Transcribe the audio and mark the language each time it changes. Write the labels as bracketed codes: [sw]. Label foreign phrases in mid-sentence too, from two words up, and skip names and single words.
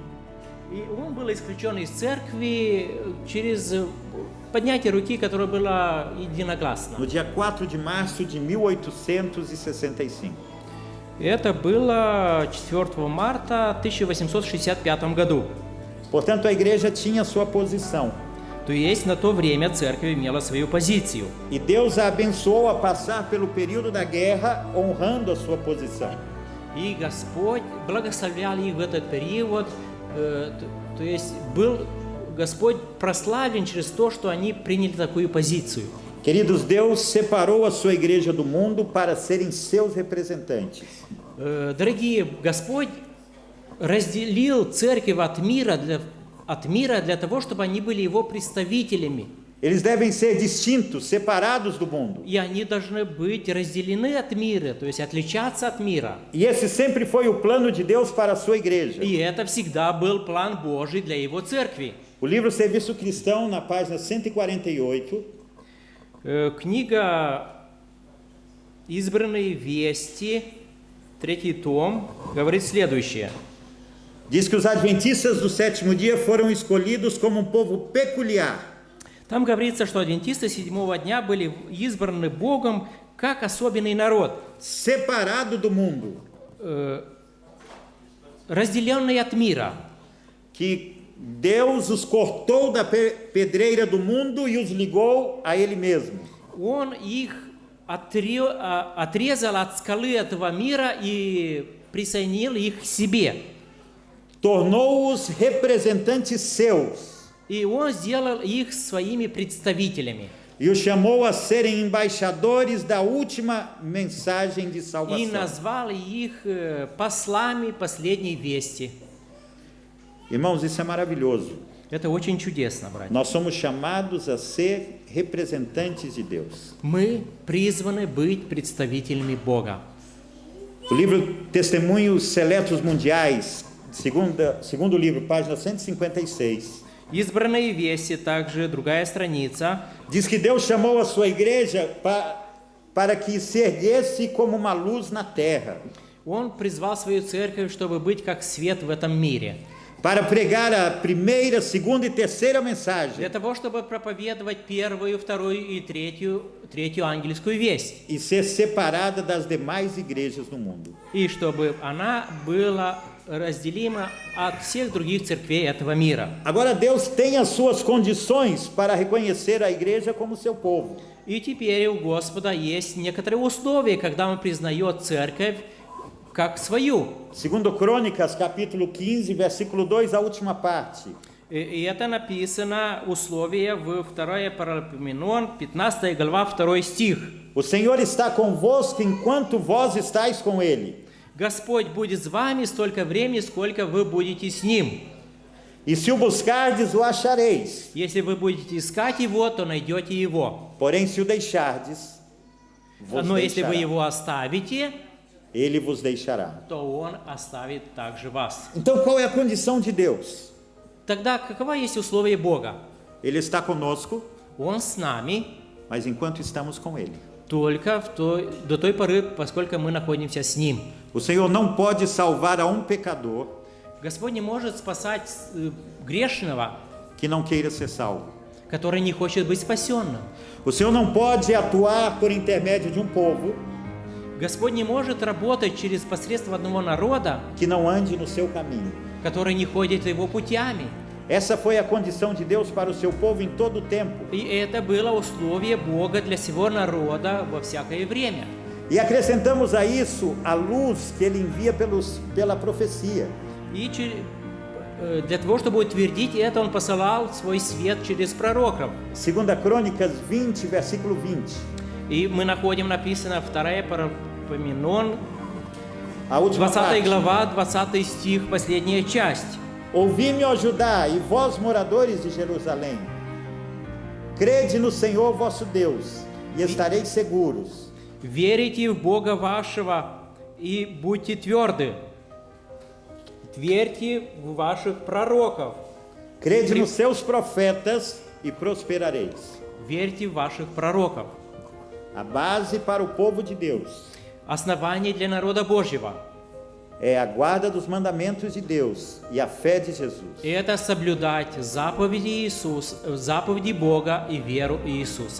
[ru] и он был исключен из церкви через поднятие руки, которое было единогласно. [pt] No dia 4 de março de 1865. [ru] Это было 4 марта 1865 году. [pt] Portanto, a igreja tinha sua posição. [ru] То есть на то время церковь имела свою позицию. [pt] E Deus a abençoou a passar pelo período da guerra, honrando a sua posição. [ru] И Господь благословлял их в этот период. То есть был Господь прославлен через то, что они приняли такую позицию. [pt] Queridos, Deus separou a sua igreja do mundo para serem seus representantes. [ru] Дорогие, Господь разделил церковь от мира для того, чтобы они были Его представителями. [pt] Eles devem ser distintos, separados do mundo. [ru] И они должны быть разделены от мира, то есть отличаться от мира. [pt] E esse sempre foi o plano de Deus para a sua igreja. [ru] И это всегда был план Божий для Его церкви. [pt] O livro Serviço Cristão, na página 148, [ru] Книга «Избранные вести», 3 том, говорит следующее. [pt] diz que os adventistas do sétimo dia foram escolhidos como um povo peculiar. [ru] Там говорится, что адвентисты 7-го дня были избраны Богом как особенный народ, [pt] Separado do mundo, [ru] разделенный от мира. [pt] que Deus os cortou da pedreira do mundo e os ligou a Ele mesmo. [ru] Он их отрезал от скалы этого мира и присоединил их к себе. [pt] Tornou-os representantes seus [ru] И он сделал их своими представителями. [pt] e os chamou a serem embaixadores da última mensagem de [ru] И [pt] salvação. [ru] назвал их послами последней вести. [pt] Irmãos, isso é maravilhoso. [ru] Это очень чудесно, братья. [pt] Nós somos chamados a ser representantes de Deus. [ru] Мы призваны быть представителями Бога. [pt] O livro Testemunhos Seletos Mundiais, segundo livro, página 156, [ru] Избранные вести, также другая страница. [pt] diz que Deus chamou a sua igreja para que se erguesse como uma luz na terra, [ru] Он призвал свою церковь, чтобы быть как свет в этом мире. [pt] para pregar a primeira, segunda e terceira [ru] Для [pt] mensagem [ru] того, чтобы проповедовать первую, вторую и третью ангельскую весть. [pt] e ser separada das demais igrejas do mundo. [ru] И чтобы она была разделима от всех других церквей этого мира. [pt] Agora Deus tem as suas condições para reconhecer a igreja como seu povo. [ru] И теперь у Господа есть некоторые условия, когда Он признает церковь как свою. [pt] Segundo Crônicas, capítulo 15, versículo 2, a última parte. [ru] И это написано условие в 2 Паралипоменон, 15 глава, 2 стих. [pt] O Senhor está convosco enquanto vós estáis com Ele. [ru] Господь будет с вами столько времени, сколько вы будете с Ним. [pt] E se o buscardes, o achareis. [ru] Если вы будете искать Его, то найдете Его. [pt] Porém, se o deixardes, vos [ru] Но если вы [pt] deixará. [ru] Его оставите, [pt] Ele vos deixará. [ru] то Он оставит также вас. [pt] Então, qual é a condição de Deus? [ru] Тогда каково есть условие Бога? [pt] Ele está conosco, [ru] Он с нами [pt] mas enquanto estamos com Ele. [ru] только до той поры, поскольку мы находимся с Ним. [pt] O Senhor não pode salvar a um pecador [ru] Господь не может спасать грешного, [pt] que não queira ser salvo. [ru] который не хочет быть спасенным. [pt] O Senhor não pode atuar por intermédio de um povo [ru] Господь не может работать через посредство одного народа, [pt] que não ande no seu caminho. [ru] который не ходит его путями. [pt] Essa foi a condição de Deus para o seu povo em todo o tempo. [ru] И это было условие Бога для всего народа во всякое время. [pt] E acrescentamos a isso a luz que ele envia pela profecia. [ru] И для того, чтобы утвердить это, Он посылал свой свет через пророков. [pt] 2 Crônicas 20, versículo 20. [ru] И мы находим написано 2 Паралипоменон, [pt] A última 20 parte. [ru] глава, 20 стих, последняя часть. [pt] Ouvi-me, ó Judá, e vós, moradores de Jerusalém. Crede no Senhor vosso Deus, e estareis seguros. [ru] Верите в Бога вашего и будьте тверды. Верьте в ваших пророков. [pt] Crede nos seus profetas e prosperareis. [ru] Верьте в ваших пророков. [pt] A base para o povo de Deus [ru] Основание для народа Божьего [pt] é a guarda dos mandamentos de Deus e a fé de Jesus. – [ru] это соблюдать заповеди Бога и веру Иисуса.